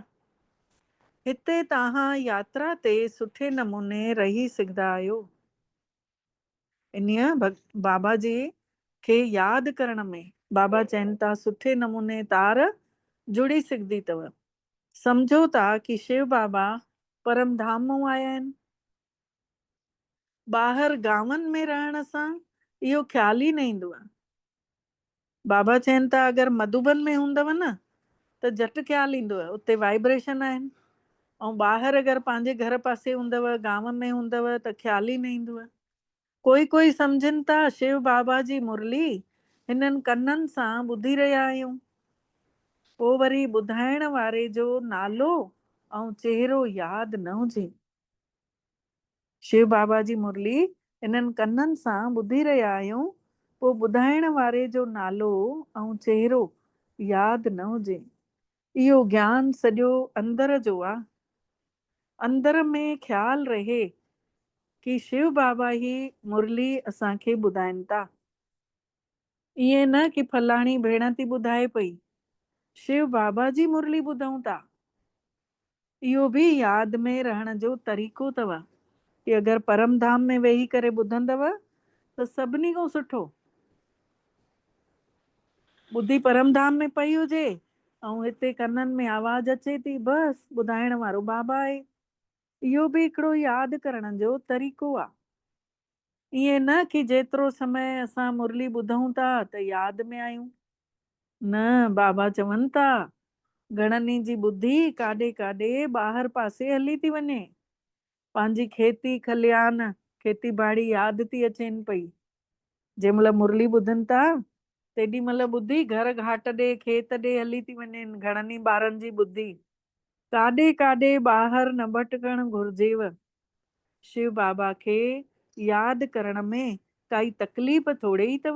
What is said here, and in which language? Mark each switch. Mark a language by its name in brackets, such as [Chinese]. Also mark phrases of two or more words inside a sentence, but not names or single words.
[Sindhi] हिते तव्हां यात्रा ते सुठे नमूने रही सघंदा आहियो। इन्हीअ बाबा जी खे यादि करण में बाबा चवनि था सुठे नमूने तार जुड़ी सघंदी अथव। सम्झो था कि शिव बाबा परम धाम मां आया आहिनि। ॿाहिरि गांवनि में रहण सां इहो ख़्याल ई न ईंदो आहे। बाबा चवनि था अगरि मधुबन में हूंदव न त झटि ख़्याल ईंदव, उते वाइब्रेशन आहिनि। ऐं ॿाहिरि अगरि पंहिंजे घर पासे हूंदव, गांव में हूंदव त ख़्याल ई न ईंदव। कोई सम्झनि था शिव बाबा जी मुरली हिननि कननि सां ॿुधी रहिया आहियूं। पोइ वरी ॿुधाइण वारे जो नालो ऐं चेहरो यादि न हुजे। शिव बाबा जी मुरली हिननि कननि सां ॿुधी रहिया आहियूं, पोइ ॿुधाइण वारे जो नालो ऐं चेहरो यादि न हुजे। इहो ज्ञान सॼो अंदर जो आहे। अंदर में ख़्याल रहे कि शिव बाबा ई मुरली असांखे ॿुधाइनि था। ईअं न कि फलाणी भेण थी ॿुधाए पई, शिव बाबा जी मुरली ॿुधूं था। इहो बि यादि में रहण जो तरीक़ो अथव कि अगरि परम धाम में वेही करे ॿुधंदव त सभिनी खां सुठो। ॿुधी परम धाम में पई हुजे ऐं हिते कननि में आवाज़ अचे थी, बसि ॿुधाइण वारो बाबा आहे। इहो बि हिकिड़ो यादि करण जो तरीक़ो आहे। ईअं न कि जेतिरो समय असां मुरली ॿुधूं था त यादि में आहियूं। न, बाबा चवनि था घणनि जी ॿुधी काॾे काॾे ॿाहिरि पासे हली थी वञे। पंहिंजी खेती खलियान, खेती बाड़ी यादि थी अचेनि पई। जंहिं महिल मुरली ॿुधनि था तेॾी महिल ॿुधी घर घाट ॾे, खेत ॾे हली थी वञनि घणनि ई ॿारनि जी ॿुधी। काॾे काॾे ॿाहिरि न भटकणु घुर्जेव। शिव बाबा खे यादि करण में काई तकलीफ़ थोरे ई अथव।